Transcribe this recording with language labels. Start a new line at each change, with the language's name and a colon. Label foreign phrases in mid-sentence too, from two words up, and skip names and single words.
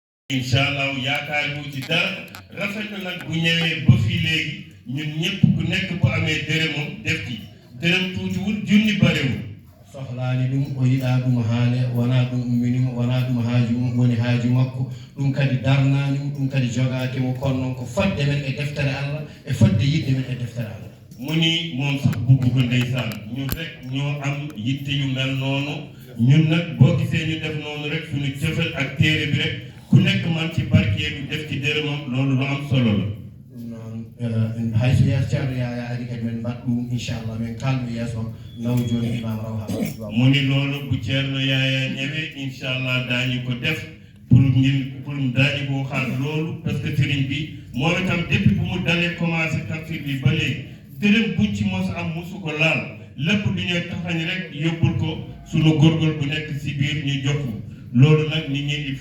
Arabic: incha allah
Wolof: yaakaar wu ci dara rafet na nag bu ñëwee ba fii léegi ñun ñëpp ku nekk bu amee dërëmam def ci dërëm tuutiwul junni barewul
Fula: sohlaani ɗum o yiɗaa ɗum haale wonaa ɗum umminimo wonaa ɗum haaju mum woni haaju makko ɗum kadi darnaanimo ɗum kadi jogaakimo kono noon ko fodde men e deftere Allah e fodde yiɗde men e deftere Allah
Wolof: mu ni moom sax bugg ko ndeysaan ñun rek ñoo am yitte yu mel noonu ñun nag boo gisee ñu def noonu rek suñu jëfal ak téere bi rek ku nekk man ci barkeedu def ci dërëmam loolu lu am solo la
Fula: noon hayso yeeso ceerno Yaya ari kadi men mbaɗ ɗum inchallah min kalmo yeeso naw jooni imam raw
Wolof: mu ni loolu bu ceerno Yaya ñëwee inchallah daañu ko def pour daañu ko xaar loolu
French: parce que
Wolof: sëriñ bi moom itam depuis bu mu dalee commencé tafsir bi ba léegi dërëm buñ ci mos am mosu ko laal lépp du ñuy taxañ rek yóbbul ko sunu góorgóor bu nekk si biir ñu jox loolu nag nit ñi
French: il faut